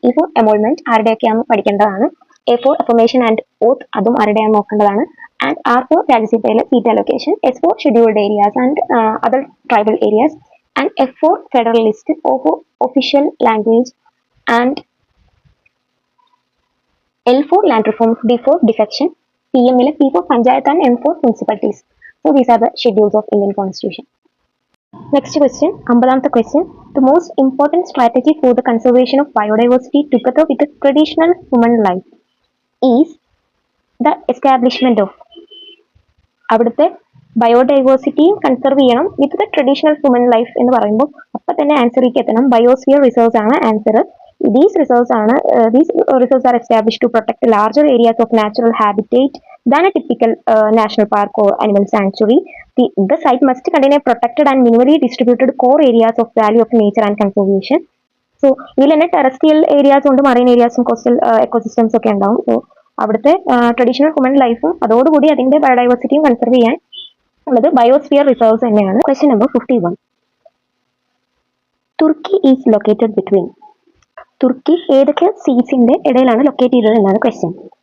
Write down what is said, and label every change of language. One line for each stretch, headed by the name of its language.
English: E for emolument
Malayalam: ആരുടെയൊക്കെയാണ് പഠിക്കേണ്ടതാണ്.
English: A for affirmation and oath
Malayalam: അതും ആരുടെയാണ് നോക്കേണ്ടതാണ്.
English: And R for രാജ്യസഭയിലെ seat allocation. S for scheduled areas and other tribal areas. And F for federal list. O for official language and L for land reforms. D for defection. PM ile P for panchayat and M for municipalities. So these are the schedules of Indian Constitution. Next question, 50th question. The most important strategy for the conservation of biodiversity together with the traditional human life is the establishment of.
Malayalam: അവിടുത്തെ ബയോഡൈവേഴ്സിറ്റിയും conserve ചെയ്യണം
English: with the traditional human life
Malayalam: എന്ന് പറയുമ്പോൾ അപ്പം തന്നെ ആൻസറിലേക്ക് എത്തണം.
English: Biosphere reserves ആണ് answer. These reserves are established to protect larger areas of natural habitat, than a typical national park or animal sanctuary. The site must contain a protected and minimally distributed core areas of value of nature and conservation.
Malayalam: So ഇതിൽ തന്നെ terrestrial ഏരിയാസും ഉണ്ട്, marine ഏരിയാസും coastal ecosystems ഒക്കെ ഉണ്ടാവും. So അവിടുത്തെ traditional human ലൈഫും അതോടുകൂടി അതിന്റെ ബയോഡൈവേഴ്സിറ്റിയും conserve ചെയ്യാൻ ഉള്ളത് ബയോസ്ഫിയർ റിസർവ്സ് തന്നെയാണ്. Question number 51.
English: Turkey is located between.
Malayalam: തുർക്കി ഏതൊക്കെ സീസിന്റെ ഇടയിലാണ് ലൊക്കേറ്റ് ചെയ്തത് എന്നാണ് ക്വസ്റ്റ്യൻ.